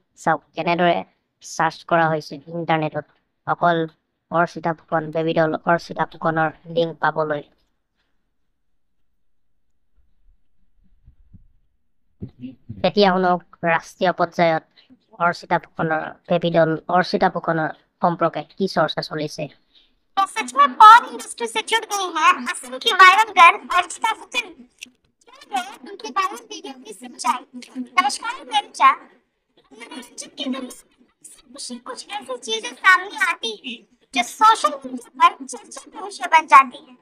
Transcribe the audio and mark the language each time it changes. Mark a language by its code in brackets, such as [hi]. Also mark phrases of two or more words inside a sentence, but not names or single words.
[as] চাওক কেনেদৰে চাৰ্চ কৰা হৈছে ইণ্টাৰনেটত অকল অৰ্চিতা ফুকন বেবীডল অৰ্চিতা ফুকনৰ লিংক পাবলৈ। এতিয়া শুনক ৰাষ্ট্ৰীয় পৰ্যায়ত অৰ্চিতা ফুকনৰ বেবীডল অৰ্চিতা ফুকনৰ সম্পৰ্কে কি চৰ্চা চলিছে। [hi] सच में पॉर्न इंडस्ट्री से जुड़ गई है असम की वायरल गर्ल अर्चिता फुकन। उनके वायरल वीडियो की सच्चाई। नमस्कार गर्चा, मनोरंजन के दुनिया कुछ ऐसी चीजें सामने आती है जो सोशल मीडिया पर चर्चा का विषय बन जाती है।